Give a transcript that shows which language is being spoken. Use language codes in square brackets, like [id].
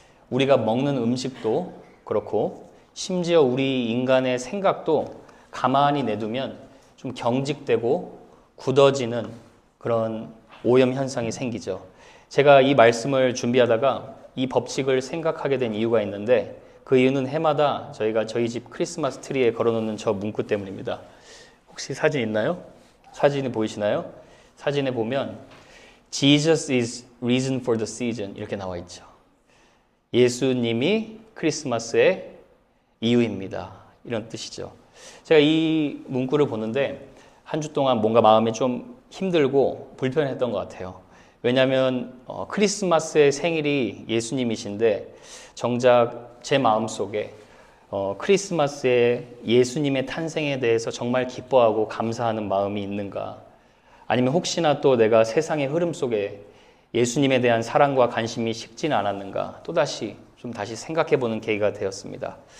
[ko] 우리가 먹는 음식도 그렇고 심지어 우리 인간의 생각도 가만히 내두면 좀 경직되고 굳어지는 그런 오염 현상이 생기죠. 제가 이 말씀을 준비하다가 이 법칙을 생각하게 된 이유가 있는데 그 이유는 해마다 저희가 저희 집 크리스마스 트리에 걸어놓는 저 문구 때문입니다. 혹시 사진 있나요? 사진이 보이시나요? 사진에 보면 [en] Jesus is reason for the season [ko] 이렇게 나와 있죠. 예수님이 크리스마스의 이유입니다. 이런 뜻이죠. 제가 이 문구를 보는데 한 주 동안 뭔가 마음이 좀 힘들고 불편했던 것 같아요. 왜냐하면 크리스마스의 생일이 예수님이신데 정작 제 마음속에 크리스마스의 예수님의 탄생에 대해서 정말 기뻐하고 감사하는 마음이 있는가, 아니면 혹시나 또 내가 세상의 흐름 속에 예수님에 대한 사랑과 관심이 식지는 않았는가 또다시 좀 다시 생각해보는 계기가 되었습니다.